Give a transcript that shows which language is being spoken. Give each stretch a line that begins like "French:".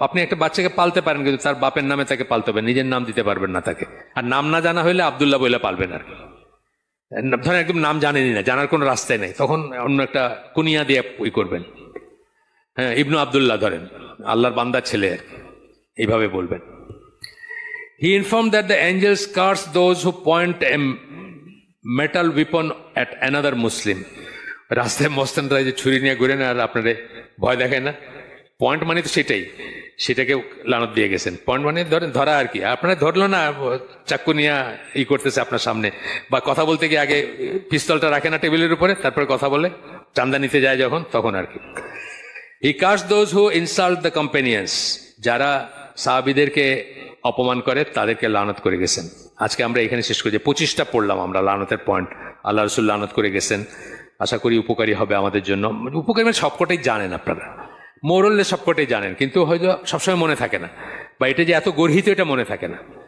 Bangla: আপনি একটা বাচ্চাকে পালতে পারেন, কিন্তু তার বাপের নামে তাকে পালতে হবে, নিজের নাম দিতে পারবেন না তাকে। আর নাম না জানা হইলে আব্দুল্লাহ বইলা পালবেন আর কি। ধরেন একদম নাম জানেনই না, জানার কোনো রাস্তায় নেই, তখন অন্য একটা কুনিয়া দিয়ে ওই করবেন, হ্যাঁ ইবনু আব্দুল্লাহ ধরেন, আল্লাহর বান্দার ছেলে, এইভাবে বলবেন।
English: He informed that the angels curse those who point a metal weapon at another Muslim.
Bangla: রাস্তায় মস্তানরা যে ছুরি নিয়ে ঘুরে না আর আপনারে ভয় দেখায় না, পয়েন্ট মানে তো সেটাকে লানত দিয়ে গেছেন। পয়েন্ট মানে ধরেন ধরা আর কি, আপনারা ধরলো না, চাক্কু নিয়ে করতেছে আপনার সামনে, বা কথা বলতে গিয়ে আগে পিস্তলটা রাখে না টেবিলের উপরে, তারপরে কথা বলে, চান্দা নিতে যায় যখন, তখন আর কি।
English: He cursed those who insult the companions.
Bangla: যারা সাহাবীদেরকে অপমান করে তাদেরকে লানত করে গেছেন। আজকে আমরা এখানে শেষ করি, 25টা পড়লাম আমরা লানতের পয়েন্ট, আল্লাহ রাসূল লানত করে গেছেন। আশা করি উপকারী হবে আমাদের জন্য। উপকারী মানে সবকটাই জানেন আপনারা, মোরলে সবকটাই জানেন, কিন্তু হয়তো সবসময় মনে থাকে না, বা এটা যে এত গর্হিত এটা মনে থাকে না।